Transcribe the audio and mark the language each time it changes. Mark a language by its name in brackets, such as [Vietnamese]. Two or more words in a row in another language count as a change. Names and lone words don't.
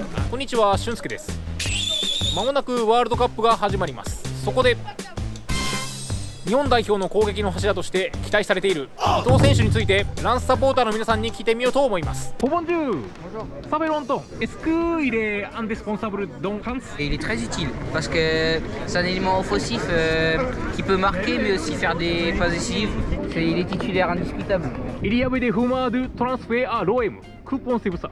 [Japanese] こんにちは、俊介です。まもなくワールドカップが始まります。そこで日本代表の攻撃の柱として期待されている伊藤選手についてランスサポーターの皆さんに聞いてみようと思います。 [French] Bonjour, ça fait longtemps. Est-ce qu'il est indispensable dans France? Il est très utile parce que c'est un élément offensif qui peut marquer mais aussi faire des passes décisives. Il est titulaire indiscutable. Il y avait des rumeurs de transfert à l'OM. Que pensez-vous ça?